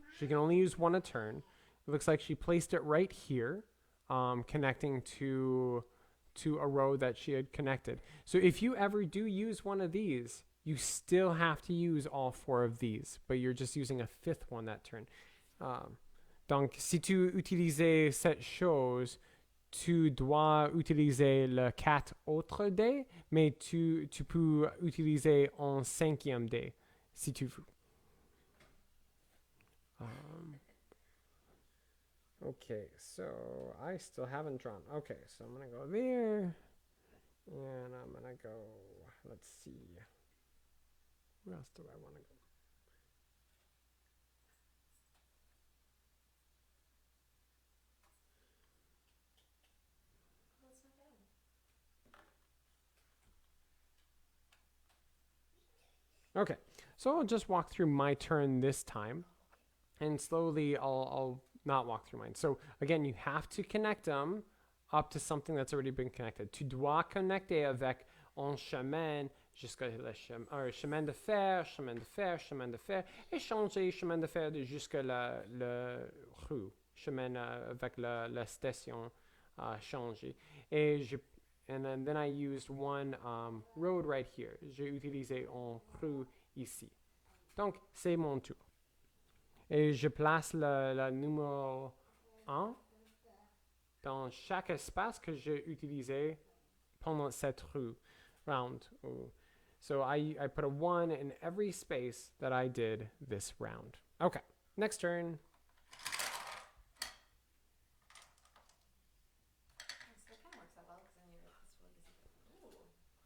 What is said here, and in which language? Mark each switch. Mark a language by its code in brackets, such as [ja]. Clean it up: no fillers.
[en] She can only use one a turn. It looks like she placed it right here, connecting to a row that she had connected. So if you ever do use one of these, you still have to use all four of these, but you're just using a fifth one that turn. [fr] Donc, si tu utilisais cette chose, tu dois utiliser le 4 autres dés, mais tu peux utiliser un 5e dé, si tu veux. [en] Okay, so I still haven't drawn. Okay, so I'm going to go there, and I'm going to go, let's see, where else do I want to go? Okay, so I'll just walk through my turn this time, and slowly I'll not walk through mine. So again, you have to connect them up to something that's already been connected. [fr] Tu dois connecter avec un chemin jusqu'à chemin de fer, chemin de fer, chemin de fer, et changer chemin de fer jusqu'à la rue, chemin avec la station changée. [en] And then I used one road right here. [fr] J'ai utilisé un rue ici. Donc, c'est mon tour. Et je place le numéro 1 dans chaque espace que j'ai utilisé pendant cette round. [en] So I put a 1 in every space that I did this round. Okay, next turn. That kind of works out well because then it's really easy.